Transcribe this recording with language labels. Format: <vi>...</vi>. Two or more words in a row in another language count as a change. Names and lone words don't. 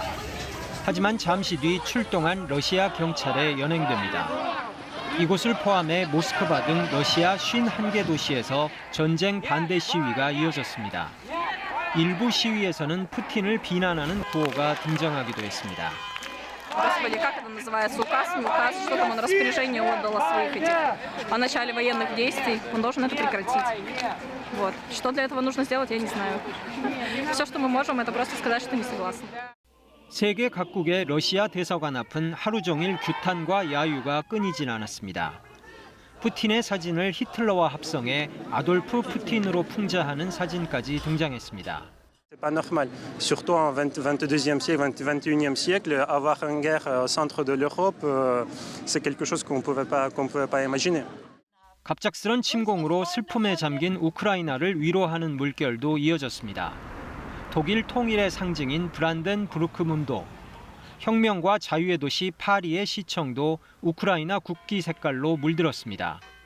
<ko>하지만 잠시 뒤 출동한 러시아 경찰에 연행됩니다. 이곳을 포함해 모스크바 등 러시아 51개 도시에서 전쟁 반대 시위가 이어졌습니다. 일부 시위에서는 푸틴을 비난하는 구호가 등장하기도 했습니다.</ko> <ru>Господи, как это называется? Указ, не указ, что там он распоряжение отдал о своих этих, о начале военных действий. Он должен это прекратить. Вот. Что для этого нужно сделать, я не знаю. Все, что мы можем, это просто сказать, что не согласны.</ru> <ko>세계 각국의 러시아 대사관 앞은 하루 종일 규탄과 야유가 끊이진 않았습니다. 푸틴의 사진을 히틀러와 합성해 아돌프 푸틴으로 풍자하는 사진까지 등장했습니다.</ko> <fr>C'est pas normal, surtout en 22e siècle, 21e siècle, avoir une guerre au centre de l'Europe, c'est quelque chose qu'on pouvait pas imaginer.</fr> <ko>갑작스런 침공으로 슬픔에 잠긴 우크라이나를 위로하는 물결도 이어졌습니다. 독일 통일의 상징인 브란덴부르크문도, 혁명과 자유의 도시 파리의 시청도 우크라이나 국기 색깔로 물들었습니다.</ko>